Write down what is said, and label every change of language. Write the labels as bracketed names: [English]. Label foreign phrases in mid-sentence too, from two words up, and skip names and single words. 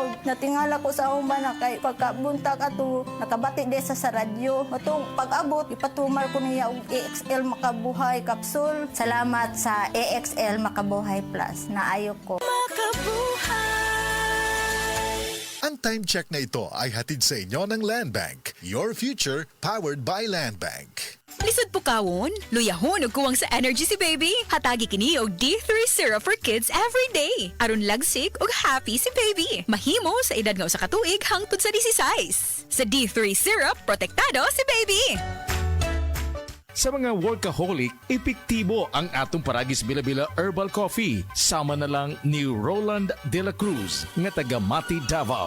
[Cebuano] Natingala ko sa umba na kay pagkabuntag ato, nakabati desa sa radyo. Matong pag-abot, ipatumar ko niya og EXL Makabuhay Capsule. Salamat sa EXL Makabuhay Plus na ayok ko. [Filipino] Ang time check na ito ay hatid sa inyo ng Land Bank. [English] Your future powered by Land Bank. [Cebuano] Lisod po kawon, luyahon ug kuwang sa energy si baby. Hatagi kini og D3 syrup [English] for kids every day. [Cebuano] Aron lagsik ug happy si baby. Mahimo sa edad nga usa ka tuig hangtod sa 16. Sa D3 syrup, protektado si baby. Sa mga workaholic, epektibo ang atong Paragis Bila-Bila Herbal Coffee. Sama na lang ni Roland De La Cruz nga taga Mati, Davao.